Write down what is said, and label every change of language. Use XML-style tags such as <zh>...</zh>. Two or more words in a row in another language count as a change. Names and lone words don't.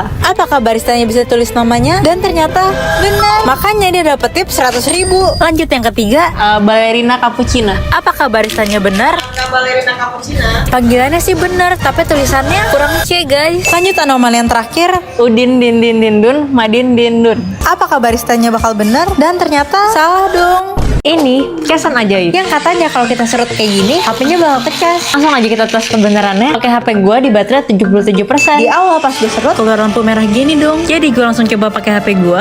<id>Apakah baristanya bisa tulis namanya? Dan ternyata benar. Makanya dia dapet tip 100.000. Lanjut yang ketiga, Ballerina cappuccina. apakah baristanya benar? Balerina cappuccina. Panggilannya sih benar, tapi tulisannya kurang C guys. Lanjut anomali yang terakhir, Udin din din din dun, madin din dun. apakah baristanya bakal benar? Dan ternyata salah dong. Ini kesan ajaib. Yang katanya kalau kita serut kayak gini, HP-nya bakal pecah. Langsung aja kita tes kebenarannya. Pakai HP gua di baterai 77%. Di awal pas gue serut, keluar lampu merah gini dong. Jadi gue langsung coba pakai HP gue.</id>